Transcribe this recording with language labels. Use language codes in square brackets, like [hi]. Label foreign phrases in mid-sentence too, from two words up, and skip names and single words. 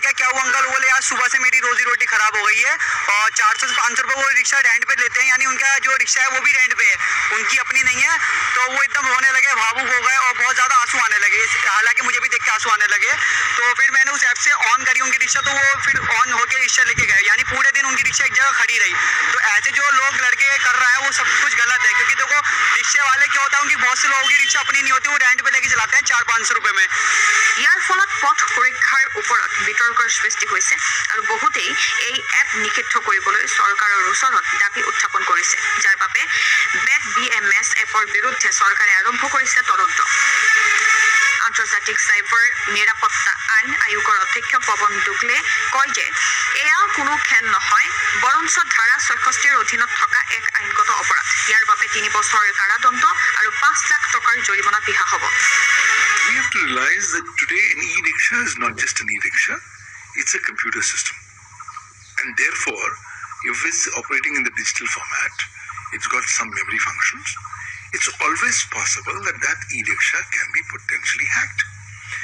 [hi] कहा क्या हुआ अंकल बोले यार सुबह से मेरी रोजी रोटी खराब हो गई है और 400 से 500 रुपये वो रिक्शा रेंट पे लेते हैं यानी उनका जो रिक्शा है वो भी रेंट पे है उनकी अपनी नहीं है तो वो एकदम रोने लगे भावुक हो गए और बहुत ज़्यादा आंसू आने लगे हालांकि मुझे भी देख के आंसू आने लगे तो फिर मैंने उस ऐप से ऑन करी उनकी रिक्शा तो वो फिर ऑन होकर रिक्शा लेके गए यानी पूरे दिन उनकी रिक्शा एक जगह खड़ी रही तो ऐसे जो लोग लड़के कर रहे हैं वो सब कुछ गलत है क्योंकि देखो रिक्शे वाले क्या होता है उनकी बहुत से लोगों की रिक्शा अपनी नहीं होती वो रेंट पे लेके चलाते हैं 400-500 रुपये में [as] ইয়াৰ ফলত পথ সুৰক্ষাৰ ওপৰত বিতৰ্কৰ সৃষ্টি হৈছে আৰু বহুতেই এই এপ নিষিদ্ধ কৰিবলৈ চৰকাৰৰ ওচৰত দাবী উত্থাপন কৰিছে যাৰ বাবে বেট BMS এপৰ বিৰুদ্ধে চৰকাৰে আৰম্ভ কৰিছে তদন্ত আন্তৰ্জাতিক চাইবাৰ নিৰাপত্তা আইন আয়োগৰ অধ্যক্ষ পৱন দুগলে কয় যে এয়া কোনো খেল নহয় বৰঞ্চ ধাৰা ৬৬ৰ অধীনত থকা এক আইনগত অপৰাধ ইয়াৰ বাবে ৩ বছৰৰ কাৰাদণ্ড আৰু ৫ লাখ টকাৰ জৰিমনা বিহা হ'ব [en] We have to realize that today an e-rickshaw is not just an e-rickshaw, it's a computer system. And therefore, if it's operating in the digital format, it's got some memory functions, it's always possible that that e-rickshaw can be potentially hacked.